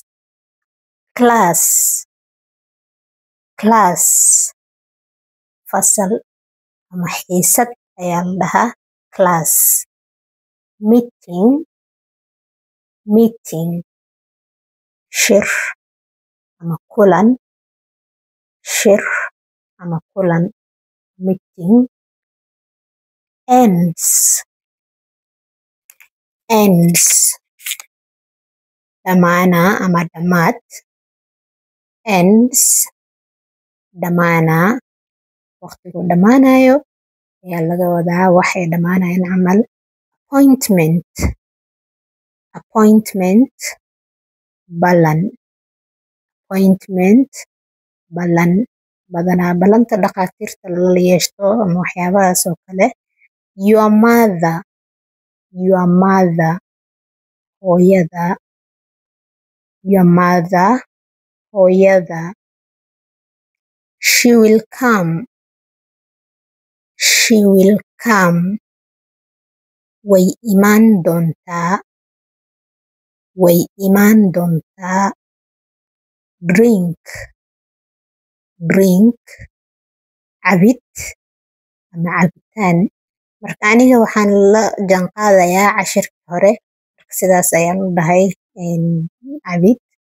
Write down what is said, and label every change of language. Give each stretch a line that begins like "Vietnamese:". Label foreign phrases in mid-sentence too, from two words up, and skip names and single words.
Somali: class fasal ama xiisad ayaa la dhahaa
English: class meeting
Somali: shir ama kulan
English: meeting ends
Somali: dhamaanaa ama dhamaad dhamaanaa waqtigu dhamaanayo ayaa laga wadaa waxay dhamaanayaan camal appointment balan badanaa balanta dhaqaatiirta lala yeeshto ama waxyaabahaas oo kale your
English: mother hooyada she will come
Somali: way imaan doontaa drink cabid ama cabitaan marka aniga waxaan la jaanqaadayaa cashirka hore marka sidaas ayaan u dhahay cabid